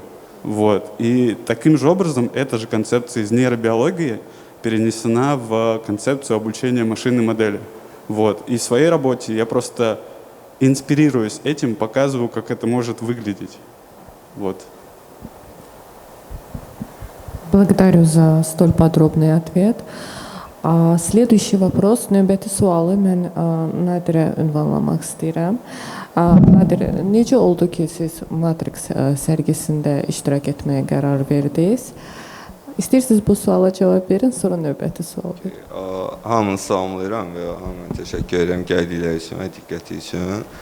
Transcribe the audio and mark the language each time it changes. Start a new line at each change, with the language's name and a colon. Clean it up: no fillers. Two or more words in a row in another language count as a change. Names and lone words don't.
Russian: И таким же образом эта же концепция из нейробиологии перенесена в концепцию обучения машинной модели. И в своей работе я просто инспирируясь этим, показываю, как это может выглядеть. Благодарю за столь подробный ответ. Следующий вопрос.
Azerbaijani: Növbəti sualı mən Nadirə ünvanlamaq istəyirəm. Nadir, necə oldu ki, siz Matrix sərgisində iştirak etməyə qərar verdiniz? İstəyirsiniz bu suala cavab verin, sonra növbəti sual verin. Hamını salamlayıram və hamına təşəkkür edirəm gəldikləri üçün və diqqəti üçün.